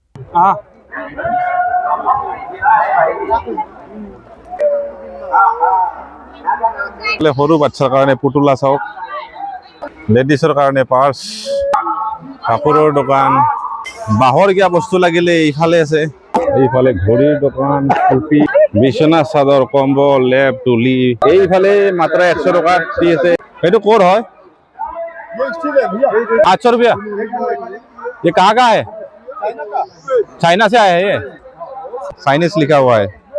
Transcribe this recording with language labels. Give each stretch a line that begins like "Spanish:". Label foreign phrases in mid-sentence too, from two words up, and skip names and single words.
Assamese: সৰু বাচ্চাৰ কাৰণে পুতলা চাওক, লেডিছৰ কাৰণে পাৰ্চ, কাপোৰৰ দোকান, বাঁহৰ কিবা বস্তু লাগিলে এইফালে আছে। এইফালে ঘড়ীৰ দোকান, টুপি, বিচনা চাদৰ, কম্বল, লেপ, তুলি। এইফালে মাত্ৰ 100 টকা দি আছে। এইটো ক'ৰ হয়?
Hindi: 800 रुपया। ये कहाँ का है? चाइना से आया है ये, चाइनीज लिखा हुआ है।